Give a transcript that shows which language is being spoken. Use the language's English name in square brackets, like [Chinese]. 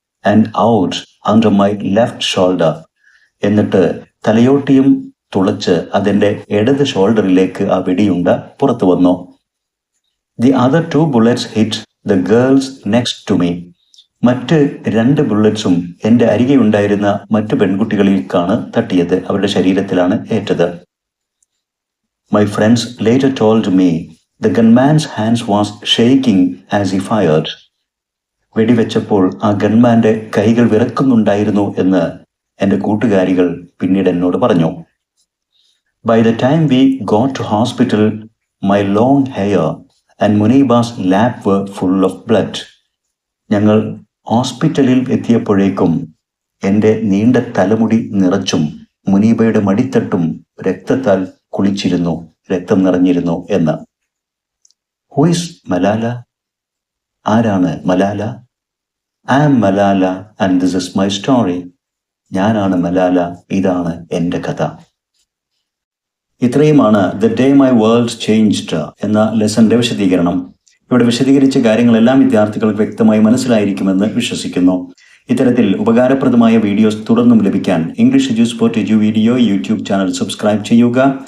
[English] And out under my left shoulder. [Malayalam] എന്നിട്ട് തലയോട്ടിയും തുളച്ച് അതെൻ്റെ ഇടത് ഷോൾഡറിലേക്ക് ആ വെടിയുണ്ട പുറത്തു വന്നു. [English] The other 2 bullets hit the girls next to me. [Malayalam] മറ്റ് 2 ബുള്ളറ്റ്സും എൻ്റെ അരികെ ഉണ്ടായിരുന്ന മറ്റു പെൺകുട്ടികളിലേക്കാണ് തട്ടിയത്, അവരുടെ ശരീരത്തിലാണ് ഏറ്റത്. [English] My friends later told me the gunman's hands was shaking as he fired. [Malayalam] വെടിവെച്ചപ്പോൾ ആ ഗൺമാന്റെ കൈകൾ വിറക്കുന്നുണ്ടായിരുന്നു എന്ന് എൻ്റെ കൂട്ടുകാരികൾ പിന്നീട് എന്നോട് പറഞ്ഞു. [English] By the time we got to hospital, my long hair and Muniba's lap were full of blood. [Malayalam] ഞങ്ങൾ ഹോസ്പിറ്റലിൽ എത്തിയപ്പോഴേക്കും എൻ്റെ നീണ്ട തലമുടി നിറച്ചും മുനീബയുടെ മടിത്തട്ടും രക്തത്താൽ കുളിച്ചിരുന്നു, രക്തം നിറഞ്ഞിരുന്നു എന്ന്. [English] Who is Malala? [Malayalam] ആരാണ് Malala? [English] I am Malala and this is my story. [Malayalam] ഞാനാണ് മലാല, ഇതാണ് എൻ്റെ കഥ. ഇത്രയുമാണ് the day my world changed എന്ന ലെസന്റെ വിശദീകരണം. ഇവിടെ വിശദീകരിച്ച കാര്യങ്ങളെല്ലാം വിദ്യാർത്ഥികൾക്ക് വ്യക്തമായി മനസ്സിലായിരിക്കുമെന്ന് വിശ്വസിക്കുന്നു. ഇത്തരത്തിൽ ഉപകാരപ്രദമായ വീഡിയോസ് തുടർന്നും ലഭിക്കാൻ English എജു spot എജു video YouTube channel subscribe ചെയ്യുക.